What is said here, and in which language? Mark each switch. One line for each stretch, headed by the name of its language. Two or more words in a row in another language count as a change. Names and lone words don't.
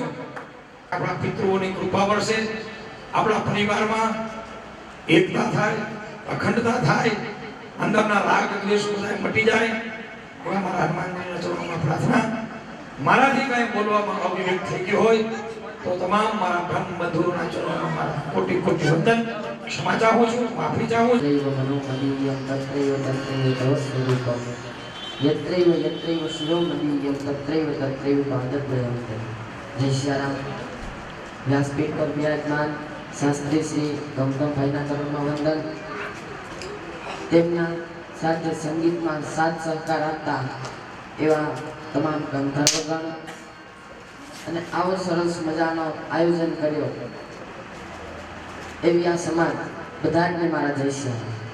Gujarati: આપણા પિતૃઓની કૃપા વરસે, આપણા પરિવારમાં એકતા થાય, અખંડતા થાય, અંદરના રાગ દ્વેષ બધા મટી જાય. એવા મારા હનુમાનજીના ચરણોમાં પ્રાર્થના. મારાથી કાંઈ બોલવામાં અવિવેક થઈ ગયો હોય તો તમામ મારા બ્રહ્મ બંધુઓના ચરણોમાં મારા કોટી કોટી વંદન. ક્ષમા ચાહું છું, માફી ચાહું છું.
Sanskrit: यत्रैव यत्रैव शिरोमणीयं तत्रैव तत्रैव पादद्वयं जय श्रीराम.
Gujarati: વ્યાસપીઠ પર વિરાજમાન શાસ્ત્રી શ્રી ગૌતમભાઈના ચરણમાં વંદન. તેમના સાથે સંગીતમાં સાથ સહકાર આપતા એવા તમામ ગંધર્વગણ અને આવો સરસ મજાનો આયોજન કર્યો એવી આ સમાજ બધાને મારા જય શ્રી.